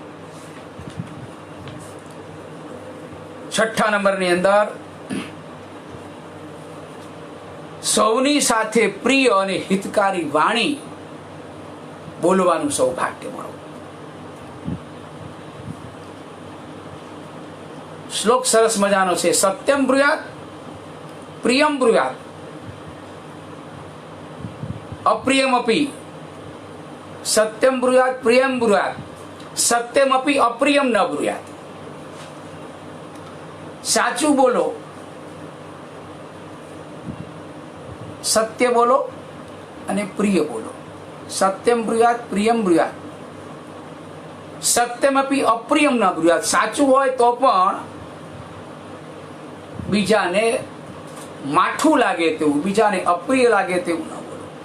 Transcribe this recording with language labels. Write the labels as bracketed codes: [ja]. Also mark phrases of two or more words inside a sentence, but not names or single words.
[gu] 6ઠ્ઠા નંબરની અંદર સૌની સાથે પ્રિય અને હિતકારી વાણી બોલવાનું સૌભાગ્ય મળો. શ્લોક સરસ મજાનો છે, [sa] सत्यम ब्रूयात प्रियम ब्रूयात अप्रियमपि सत्यम ब्रूयात प्रियम ब्रूयात सत्यमपि अप्रियम न ब्रूयात। [gu] साचું બોલો, સત્ય બોલો અને પ્રિય બોલો। [sa] सत्यम ब्रूयात प्रियम ब्रूयात सत्यमपि अप्रियम न ब्रूयात। [gu] સાચું હોય તો પણ બીજાને માઠું લાગે તેવું, બીજાને અપ્રિય લાગે તેવું ન બોલો।